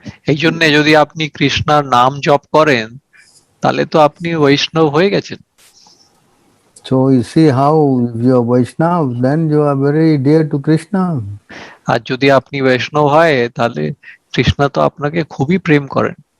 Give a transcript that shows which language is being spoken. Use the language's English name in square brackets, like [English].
[Bangla] এই জন্য যদি আপনি কৃষ্ণার নাম জপ করেন তাহলে তো আপনি বৈষ্ণব হয়ে গেছেন। [English] So you see how if you are Vaishnav, then you are very dear to Krishna. [Bangla] আর যদি আপনি বৈষ্ণব হয় তাহলে কৃষ্ণ তো আপনাকে খুবই প্রেম করেন,